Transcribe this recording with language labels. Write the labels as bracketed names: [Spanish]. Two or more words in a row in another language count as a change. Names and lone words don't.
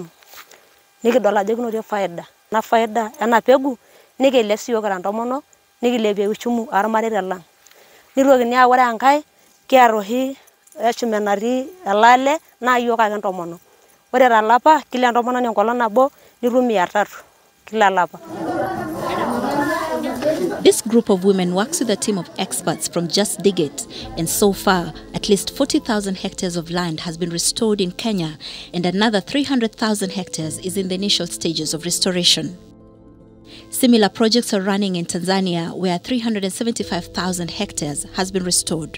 [Masai] Nikidol ajo kinotie faida. Ena faida ena pegu nikilep siyiok kira ntomonok, nikilepie uchumi ormareita lang'. Nitokini aaku ore enkae kiata oshi eshume natii elaale naa iyiok ake ntomonok. Ore tolapa kila entomononi enkolong' nabo nitum 300 kila lapa. [English] This group of women works with a team of experts from Just Dig It, and so far, at least 40,000 hectares of land has been restored in Kenya, and another 300,000 hectares is in the initial stages of restoration. Similar projects are running in Tanzania, where 375,000 hectares has been restored.